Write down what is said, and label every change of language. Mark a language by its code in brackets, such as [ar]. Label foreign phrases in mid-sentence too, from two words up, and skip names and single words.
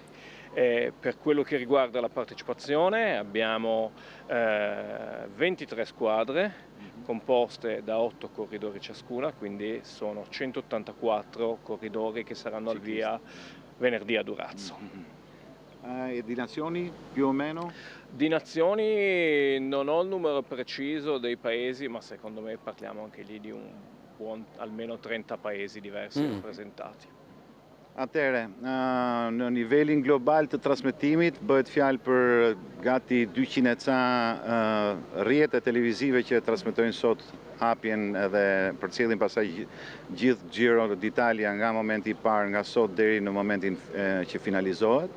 [it] Per quello che riguarda la partecipazione abbiamo 23 squadre composte da 8 corridori ciascuna, quindi sono 184 corridori che saranno al via venerdì a Durazzo. E di nazioni più o meno? Di nazioni non ho il numero preciso dei paesi, ma secondo me parliamo anche lì di un buon almeno 30 paesi diversi rappresentati. [sq] Atëre, në nivelin global të transmetimit bëhet fjalë për gati 200 e ca rrjete televizive që transmetojnë sot hapjen edhe përcjellin pasaj gjithë Giro d'Italia nga momenti i parë, nga sot deri në momentin që finalizohet.